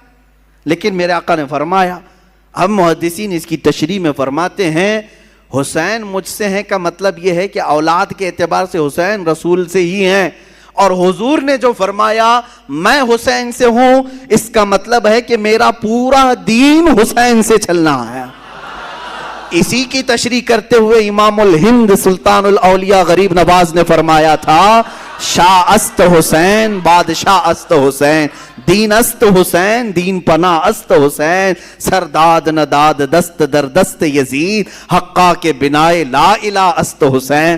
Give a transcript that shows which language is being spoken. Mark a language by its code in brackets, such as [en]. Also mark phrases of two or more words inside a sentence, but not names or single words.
[ur] لیکن میرے آقا نے فرمایا، ہم محدثین اس کی تشریح میں فرماتے ہیں حسین مجھ سے ہیں کا مطلب یہ ہے کہ اولاد کے اعتبار سے حسین رسول سے ہی ہیں، اور حضور نے جو فرمایا میں حسین سے ہوں اس کا مطلب ہے کہ میرا پورا دین حسین سے چلنا ہے۔ اسی کی تشریح کرتے ہوئے امام الہند سلطان الاولیاء غریب نواز نے فرمایا تھا [fa] شاہ است حسین بادشاہ است حسین، دین است حسین دین پناہ است حسین، سرداد نداد دست در دست یزید، حقا کے بنائے لا الہ است حسین۔